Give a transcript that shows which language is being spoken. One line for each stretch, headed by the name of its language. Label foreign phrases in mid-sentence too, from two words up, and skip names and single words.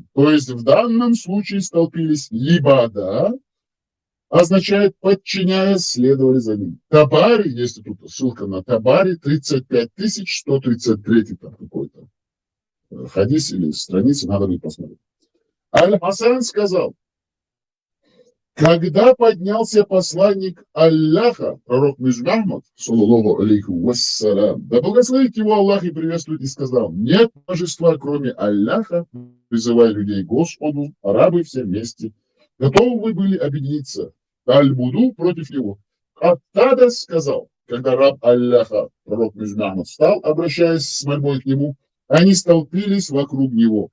Russian: То есть, в данном случае столпились либада, означает подчиняясь, следовали за ним. Табари, если тут ссылка на Табари, 35 133 там какой-то. Хадис или страницы, надо будет посмотреть. Аль-Хасан сказал, когда поднялся посланник Аллаха, пророк Мухаммад,
Arabic: صلى الله عليه وسلم,
Russian: да благословит его Аллах и приветствует, и сказал, нет божества, кроме Аллаха, призывая людей к Господу, арабы все вместе, готовы вы были объединиться, Аль-Буду против него. Аттада сказал, когда раб Аллаха, пророк Мухаммад, встал, обращаясь с мольбой к нему, они столпились вокруг него.